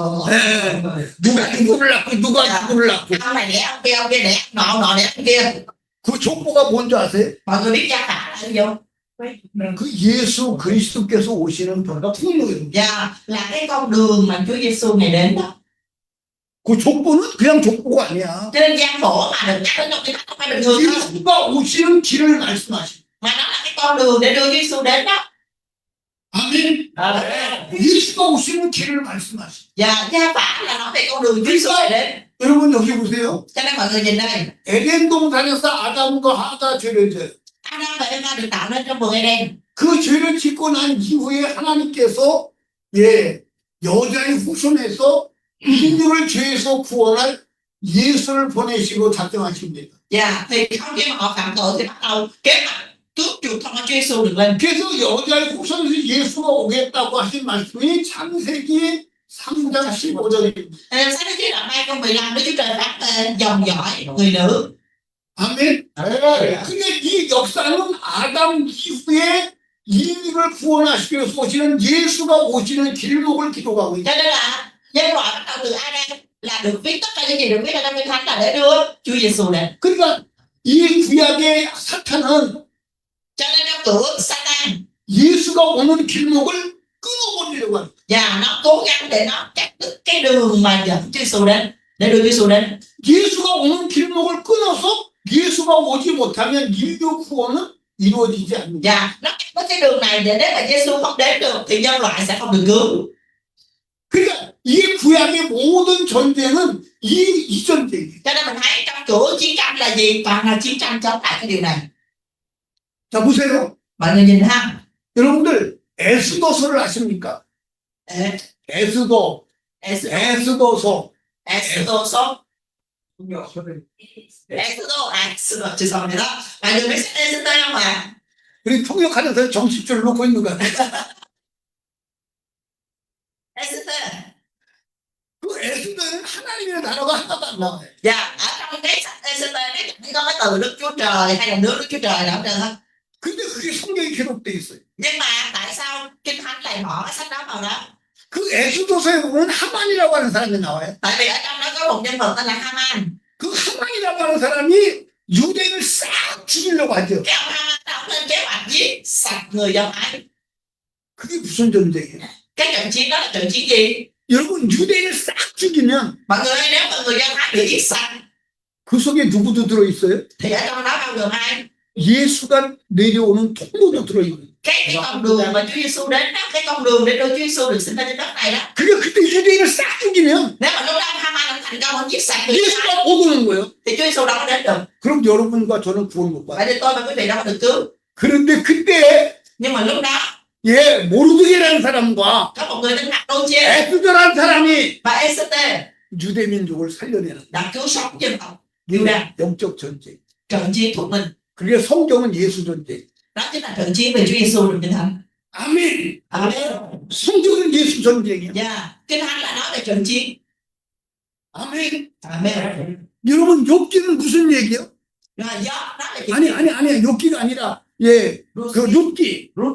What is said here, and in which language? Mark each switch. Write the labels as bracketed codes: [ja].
[ko] 예, 누가 누구를 낳고 누가 누구를 낳고 [vi] Ông này đẻ ông kia đẻ nọ đẻ ông kia. [ko] 그 족보가 뭔지 아세요? [vi] Mọi người biết gia phả là gì không? [ko] 그 예수 그리스도께서 오시는 통로예요. [vi] Dạ, là cái con đường mà Chúa Giêsu này đến đó. [ko] 그 족보는 그냥 족보가 아니야. [vi] Cho nên gian phổ mà được nhắc đến trong Kinh Thánh không phải bình thường đâu, [ko] 예수가 오시는 길을 말씀하시. [vi] mà nó là cái con đường để đưa Chúa Giêsu đến đó. [ko] 아멘. [vi] Amen. [ko] 예수가 오시는 길을 말씀하시. [vi] Dạ, gia phả là nói về con đường Chúa Giêsu này đến. [ko] 여러분 여기 보세요. [vi] Cho nên mọi người nhìn đây, [ko] 에덴 동산에서 아담과 하가 죄를 져요. [vi] Adam và Eva được tạo nên trong vườn Eden. [ko] 그 죄를 짓고 난 이후에 하나님께서 여자의 후손에서 인류를 죄에서 구원할 예수를 보내시고 작정하십니다. [vi] Dạ, thì không khi mà họ phạm tội thì bắt đầu kế hoạch cứu chuộc thông qua Chúa Giêsu được lên. [ko] 그래서 여자의 후손에서 예수가 오겠다고 하신 말씀이 창세기 3장 15절입니다. [vi] Nên sáng thế đoạn 2 câu 15 Đức Chúa Trời phán dòng dõi người nữ. [ko] 아멘. 근데 이 역사는 아담 이후에 인류를 구원하시기 위해서 오시는 예수가 오시는 길목을 기록하고 있다. [vi] Cho nên là nhân loại bắt đầu từ Adam là được viết, tất cả những gì được viết ở trong Kinh Thánh là để đưa Chúa Giêsu đến. [ko] 그러니까 이 구약의 사탄은 [vi] Cho nên trong Cựu Ước Satan [ko] 예수가 오는 길목을 끊어버리려고 합니다. [vi] và nó cố gắng để nó cắt đứt cái đường mà dẫn Chúa Giêsu đến, để đưa Chúa Giêsu đến. [ko] 예수가 오는 길목을 끊어서 예수가 오지 못하면 인류 구원은 이루어지지 않는다. [vi] Và nó cắt đứt cái đường này để nếu mà Giêsu không đến được thì nhân loại sẽ không được cứu. [ko] 그러니까 이 구약의 모든 전쟁은 이 전쟁이에요. [vi] Cho nên mình thấy trong Cựu Ước chiến tranh là gì? Toàn là chiến tranh chống lại cái điều này. [ko] 자, 보세요. [vi] Mọi người nhìn ha. [ko] 여러분들, 에스더서를 아십니까? [vi] Ê, [ko] 에스더, [en] Exodus, [ko] 에스더서. Exodus, Exodus, 죄송합니다. [vi] Mọi người biết sách Exodus không ạ? [ko] 우리 통역하면서 정식줄을 놓고 있는 것 같아요. [en] Exodus. [ko] 그 에스더는 하나님의 단어가 하나도 안 나와요. [vi] Dạ, ở trong cái sách Exodus đấy chỉ có cái từ Đức Chúa Trời hay là nước Đức Chúa Trời nào được không? [ko] 근데 그게 성경에 기록돼 있어요. [vi] Nhưng mà tại sao Kinh Thánh lại bỏ cái sách đó vào đó? [ko] 그 에스더서에 보면 하만이라고 하는 사람이 나와요. [vi] Tại vì ở trong đó có một nhân vật tên là Haman. [ko] 그 하만이라고 하는 사람이 유대인을 싹 죽이려고 하죠. [vi] Cái ông Haman đó ông lên kế hoạch giết sạch người Do Thái. [ko] 그게 무슨 전쟁이에요? [vi] Cái trận chiến đó là trận chiến gì? [ko] 여러분, 유대인을 싹 죽이면 [vi] Mọi người ơi, nếu mà người Do Thái bị giết sạch [ko] 그 속에 누구도 들어있어요? [vi] thì ở trong đó bao gồm ai? [ko] 예수가 내려오는 통로도 들어있는. [vi] Cái con đường mà Chúa Giêsu đến đó, cái con đường để Chúa Giêsu được sinh ra trên đất này đó. [ko] 그러니까 그때 유대인을 싹 죽이면 [vi] Nếu mà lúc đó Haman ông thành công ông giết sạch người Do Thái [ko] 예수가 못 오는 거예요. [vi] thì Chúa Giêsu đâu có đến được. [ko] 그럼 여러분과 저는 구원 못 받아요. [vi] Vậy nên tôi và quý vị đâu có được cứu. [ko] 그런데 그때 [vi] Nhưng mà lúc đó [ko] 모르드게라는 사람과 [vi] có một người tên Nặc Đô Chê [ko] 에스더라는 사람이 [vi] và Ê-sê-tê [ko] 유대 민족을 살려내는 [vi] đã cứu sống dân tộc Juda. [ko] 영적 전쟁. [vi] Trận chiến thuộc mình, [ko] 그게 성경은 예수 전쟁. [vi] đó chính là trận chiến về Chúa Giêsu được Kinh Thánh. [ko] 아멘. [vi] Amen. [ko] 성경은 예수 전쟁이야. [vi] Dạ, Kinh Thánh là nói về trận chiến. [ko] 아멘. [vi] Amen. [ko] 여러분, 욥기는 무슨 얘기요? [vi] Rồi do đó là chuyện [ko] 아니, 욥기가 아니라 그 룻기.